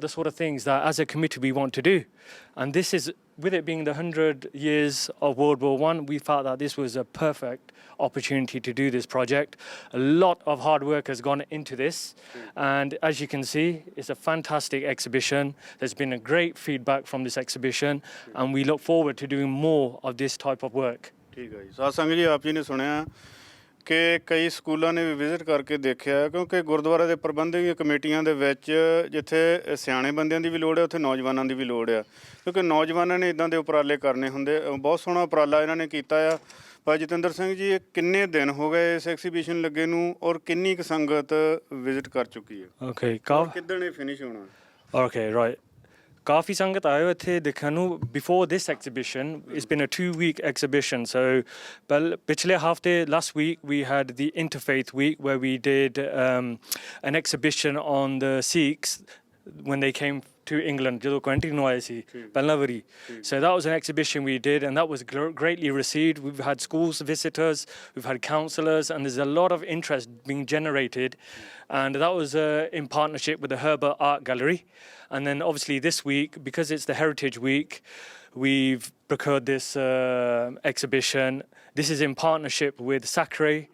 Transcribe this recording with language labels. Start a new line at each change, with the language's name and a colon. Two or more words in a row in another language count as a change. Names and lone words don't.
English: the sort of things that as a committee we want to do and this is with it being the 100 years of World War I we felt that this was a perfect opportunity to do this project a lot of hard work has gone into this and as you can see it's a fantastic exhibition there's been a great feedback from this exhibition and we look forward to doing more of this type of work
Punjabi: ਠੀਕ ਹੈ ਜੀ ਸਾਧ ਸੰਗਤ ਜੀ ਆਪ ਜੀ ਨੇ ਸੁਣਿਆ ਕਿ ਕਈ ਸਕੂਲਾਂ ਨੇ ਵੀ ਵਿਜ਼ਿਟ ਕਰਕੇ ਦੇਖਿਆ ਕਿਉਂਕਿ ਗੁਰਦੁਆਰਾ ਦੇ ਪ੍ਰਬੰਧਕੀ ਕਮੇਟੀਆਂ ਦੇ ਵਿੱਚ ਜਿੱਥੇ ਸਿਆਣੇ ਬੰਦਿਆਂ ਦੀ ਵੀ ਲੋੜ ਹੈ ਉੱਥੇ ਨੌਜਵਾਨਾਂ ਦੀ ਵੀ ਲੋੜ ਆ ਕਿਉਂਕਿ ਨੌਜਵਾਨਾਂ ਨੇ ਇੱਦਾਂ ਦੇ ਉਪਰਾਲੇ ਕਰਨੇ ਹੁੰਦੇ ਬਹੁਤ ਸੋਹਣਾ ਉਪਰਾਲਾ ਇਹਨਾਂ ਨੇ ਕੀਤਾ ਆ ਭਾਈ ਜਤਿੰਦਰ ਸਿੰਘ ਜੀ ਇਹ ਕਿੰਨੇ ਦਿਨ ਹੋ ਗਏ ਇਸ ਐਗਜ਼ੀਬਿਸ਼ਨ ਲੱਗੇ ਨੂੰ ਔਰ ਕਿੰਨੀ ਕੁ ਸੰਗਤ ਵਿਜ਼ਿਟ ਕਰ ਚੁੱਕੀ ਹੈ
English: ਓਕੇ
Punjabi: ਕਿੱਦਣ ਇਹ ਫਿਨਿਸ਼ ਹੋਣਾ
English: okay right
Punjabi: ਕਾਫੀ ਸੰਗਤ ਆਇਓ ਇੱਥੇ ਦੇਖਣ ਨੂੰ
English: before this exhibition it's been a 2-week exhibition so
Punjabi: ਪਿਛਲੇ ਹਫਤੇ
English: last week we had the interfaith week where we did an exhibition on the Sikhs when they came to England
Punjabi: ਜਦੋਂ Coventry ਨੂੰ ਆਏ ਸੀ ਪਹਿਲਾਂ ਵਾਰੀ
English: so that was an exhibition we did and that was greatly received we've had schools visitors we've had counsellors and there's a lot of interest being generated and that was in partnership with the Herbert Art Gallery and then obviously this week because it's the Heritage Week we've procured this exhibition this is in partnership with Sakre